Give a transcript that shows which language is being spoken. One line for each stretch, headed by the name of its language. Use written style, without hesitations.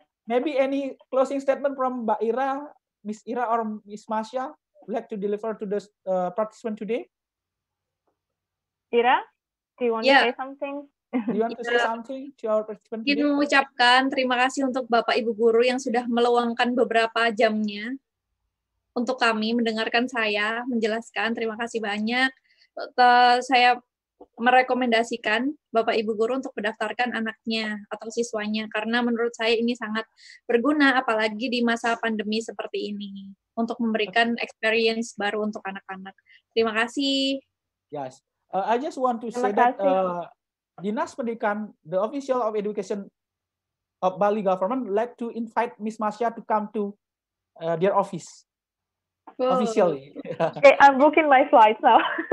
English: Maybe any closing statement from Mbak Ira, Miss Ira or Miss Masya would like to deliver to the participant today? Ira, do you want to say something? Do you want to say something to our participant today?
Indonesian: Ingin mengucapkan terima kasih untuk Bapak Ibu Guru yang sudah meluangkan beberapa jamnya untuk kami mendengarkan saya menjelaskan. Terima kasih banyak. Saya merekomendasikan Bapak Ibu Guru untuk mendaftarkan anaknya atau siswanya, karena menurut saya ini sangat berguna, apalagi di masa pandemi seperti ini, untuk memberikan experience baru untuk anak-anak. Terima kasih.
English: Yes, I just want to say that Dinas Pendidikan, the official of education of Bali government, would like to invite Miss Masya to come to their office. Officially. Okay, I'm booking my flights now.